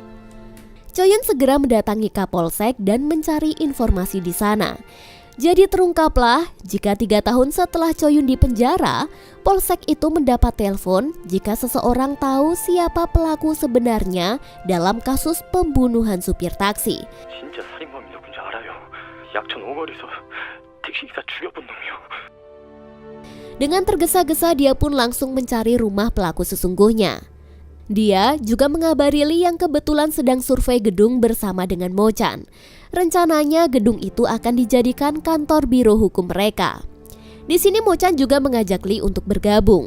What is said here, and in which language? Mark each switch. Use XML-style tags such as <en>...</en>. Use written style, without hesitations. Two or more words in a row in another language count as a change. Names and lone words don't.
<id>Cho-yun segera mendatangi Kapolsek dan mencari informasi di sana. Jadi terungkaplah jika 3 tahun setelah Cho-yun dipenjara, Polsek itu mendapat telepon jika seseorang tahu siapa pelaku sebenarnya dalam kasus pembunuhan supir taksi.</id> <ko>진짜 살인범이 누군지 알아요. 약천 5거리에서 택시기사 죽여본 놈이요.</ko> <id>Dengan tergesa-gesa dia pun langsung mencari rumah pelaku sesungguhnya. Dia juga mengabari Lee yang kebetulan sedang survei gedung bersama dengan Mo-chan. Rencananya gedung itu akan dijadikan kantor biro hukum mereka. Di sini Mo-chan juga mengajak Lee untuk bergabung.</id>